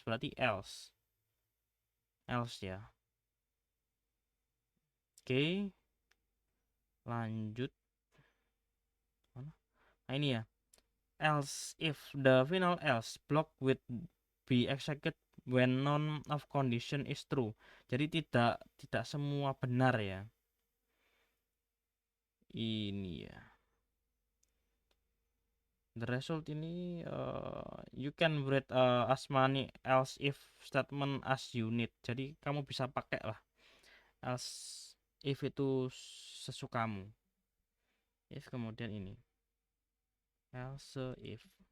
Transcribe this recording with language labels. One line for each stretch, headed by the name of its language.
Indonesian: Berarti else ya. Oke, lanjut. Nah, ini ya.
English: Else if the final else block with be executed when none of condition is true.
Indonesian: Jadi tidak semua benar ya. Ini ya.
English: The result ini you can write as many else if statement as you need.
Indonesian: Jadi kamu bisa pakai lah else if itu sesukamu. If kemudian ini else if.